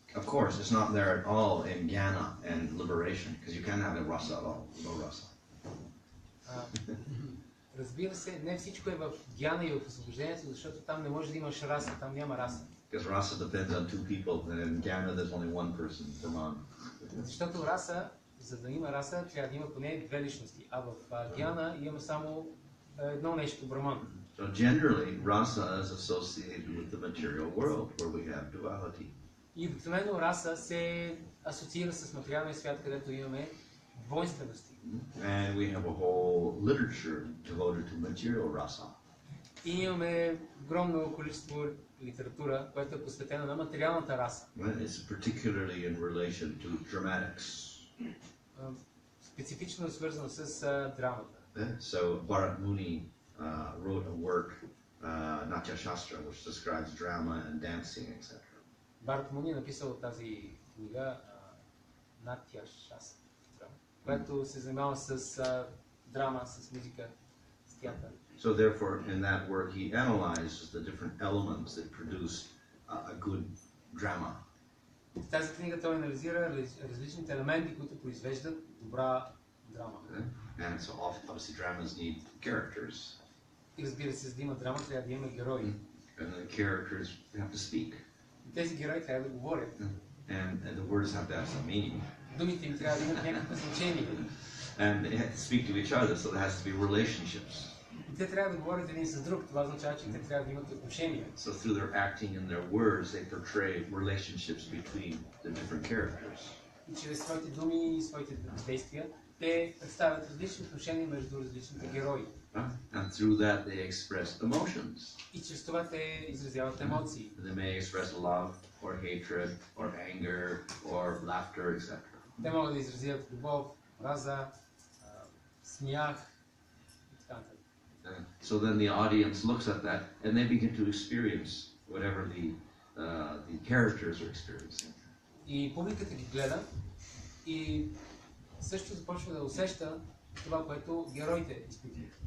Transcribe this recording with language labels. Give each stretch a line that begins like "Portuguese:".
English: Of course, it's not there at all in jnana and liberation, because you can't have a rasa at all, no rasa.
Bulgarian: Разбира се, не всичко е в гьяна и в освобождението, защото там не може да имаш раса, там няма раса.
English: Because rasa depends on two people, and in jnana there's only one person, Brahman.
Bulgarian: Защото раса, за да има раса, трябва да има поне две личности, а в гьяна има само едно нещо, Браман.
English: So generally, rasa is associated with the material world, where we have duality.
Bulgarian: И обикновено раса се асоциира с материалния свят, където имаме двойствености.
English: And we have a whole literature devoted to material rasa.
Bulgarian: И имаме огромно количество литература, която е посветена на материалната раса.
English: It's particularly in relation to dramatics.
Bulgarian: Специфично е свързано с драмата.
English: So Bharat Muni wrote a work, Natya Shastra, which describes drama and dancing, etc.
Bulgarian: Бхарат Муни е написал тази книга Натя Шастра, която се занимава с драма, с музика, с театър.
English: So therefore, in that work, he analyzes the different elements that produce a good drama.
Bulgarian: В тази книга той анализира различните елементи, които произвеждат добра драма.
English: And so obviously dramas need characters.
Bulgarian: И разбира се, за да има драма, трябва да има герои.
English: And the characters have to speak.
Bulgarian: И тези герои трябва да говорят.
English: And the words have to have some meaning.
Bulgarian: Думите им трябва да имат някакво значение.
English: And they have to speak to each other, so there has to be relationships.
Bulgarian: И те трябва да говорят един с друг. Това означава, че те трябва да имат отношения.
English: So through their acting and their words, they portray relationships between the different characters.
Bulgarian: И чрез своите думи и своите действия, те представят различни отношения между различните герои.
English: And through that they express emotions.
Bulgarian: И чрез това те изразяват емоции.
English: They may express love or hatred or anger or laughter, etc.
Bulgarian: Те могат да изразят любов, омраза, смях и така нататък.
English: So then the audience looks at that and they begin to experience whatever the characters are experiencing.
Bulgarian: И публиката ги гледа и също започва да усеща това, което героите изпитват.